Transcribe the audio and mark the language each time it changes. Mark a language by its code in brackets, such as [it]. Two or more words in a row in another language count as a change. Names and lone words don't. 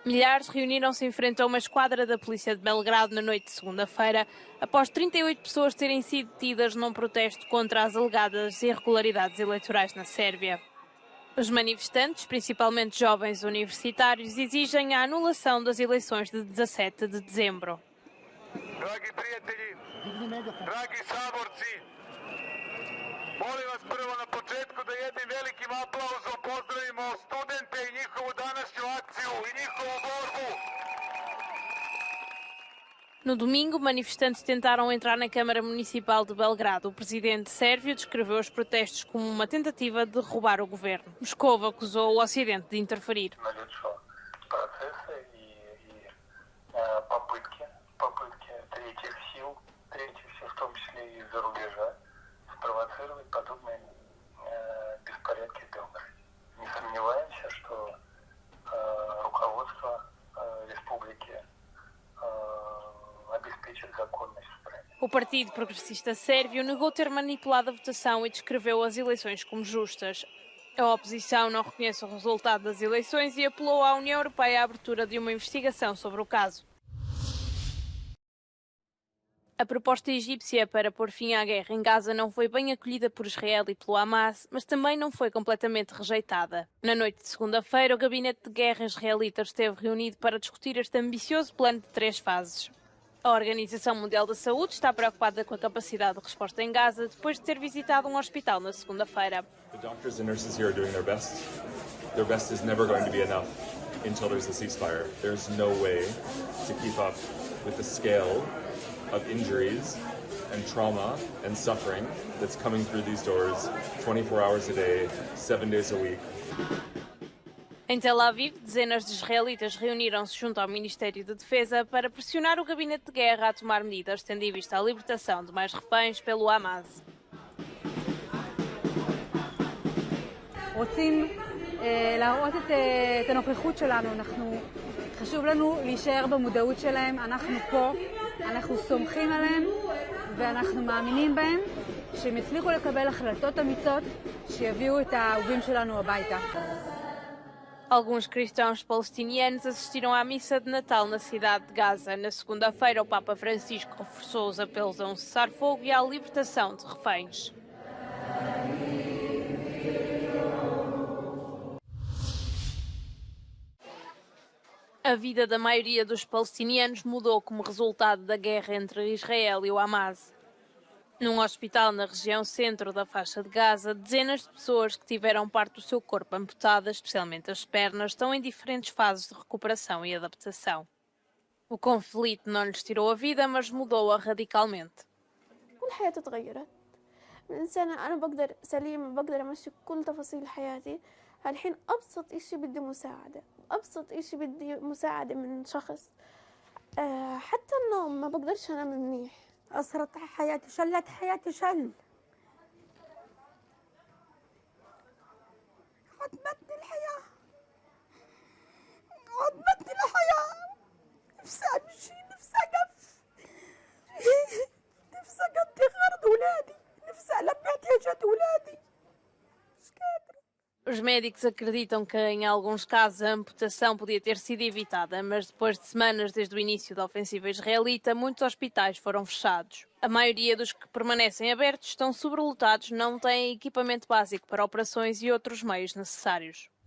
[pt] Milhares reuniram-se em frente a uma esquadra da polícia de Belgrado na noite de segunda-feira, após 38 pessoas terem sido detidas num protesto contra as alegadas irregularidades eleitorais na Sérvia. Os manifestantes, principalmente jovens universitários, exigem a anulação das eleições de 17 de dezembro. [sr] Dragi prijatelji, dragi saborci, molim vas prvo na početku da jednim velikim aplauzom pozdravimo studente i njihovu današnju akciju i njihovu borbu. [pt] No domingo, manifestantes tentaram entrar na Câmara Municipal de Belgrado. O presidente sérvio descreveu os protestos como uma tentativa de derrubar o governo. Moscou acusou o Ocidente de interferir. [ru] Попытки третьих сил, в том числе и из-за рубежа, спровоцировать подобные беспорядки в Белграде. Не сомневаемся, что руководство республики обеспечит законность в стране. [pt] O Partido Progressista Sérvio negou ter manipulado a votação e descreveu as eleições como justas. A oposição não reconhece o resultado das eleições e apelou à União Europeia à abertura de uma investigação sobre o caso. A proposta egípcia para pôr fim à guerra em Gaza não foi bem acolhida por Israel e pelo Hamas, mas também não foi completamente rejeitada. Na noite de segunda-feira, o gabinete de guerra israelita esteve reunido para discutir este ambicioso plano de 3 fases. A Organização Mundial da Saúde está preocupada com a capacidade de resposta em Gaza depois de ter visitado um hospital na segunda-feira. [en] The doctors and nurses here are doing their best. Their best is never going to be enough until there's a ceasefire. There's no way to keep up with the scale of injuries and trauma and suffering that's coming through these doors 24 hours a day, 7 days a week. [pt] Em Tel Aviv, dezenas de israelitas reuniram-se junto ao Ministério da Defesa para pressionar o gabinete de guerra a tomar medidas, tendo em vista a libertação de mais reféns pelo Hamas. [he] רוצים להראות את הנוכחות שלנו, חשוב לנו להישאר במודעות שלהם, אנחנו פה, אנחנו סומכים עליהם ואנחנו מאמינים בהם שהם יצליחו לקבל החלטות אמיצות שיביאו את האהובים שלנו הביתה. [pt] Alguns cristãos palestinianos assistiram à missa de Natal na cidade de Gaza. Na segunda-feira, o Papa Francisco reforçou os apelos a um cessar-fogo e à libertação de reféns. A vida da maioria dos palestinianos mudou como resultado da guerra entre Israel e o Hamas. Num hospital na região centro da faixa de Gaza, dezenas de pessoas que tiveram parte do seu corpo amputada, especialmente as pernas, estão em diferentes fases de recuperação e adaptação. O conflito não lhes tirou a vida, mas mudou-a radicalmente. [ar] الحياة تغيرت. من إنسان أنا بقدر سليم بقدر أمشي كل تفاصيل حياتي. الحين أبسط إشي بدي مساعدة. أبسط إشي بدي مساعدة من شخص. حتى النوم ما بقدرش أنام منيح. أثرت حياتي شلت حياتي شل. عدمتني الحياة. عدمتني الحياة. نفسي أمشي نفسي أقف. نفسي أقضي غرض أولادي. نفسي ألبي احتياجات أولادي. مش قادرة. [pt] Os médicos acreditam que, em alguns casos, a amputação podia ter sido evitada, mas depois de semanas desde o início da ofensiva israelita, muitos hospitais foram fechados. A maioria dos que permanecem abertos estão sobrelotados, não têm equipamento básico para operações e outros meios necessários.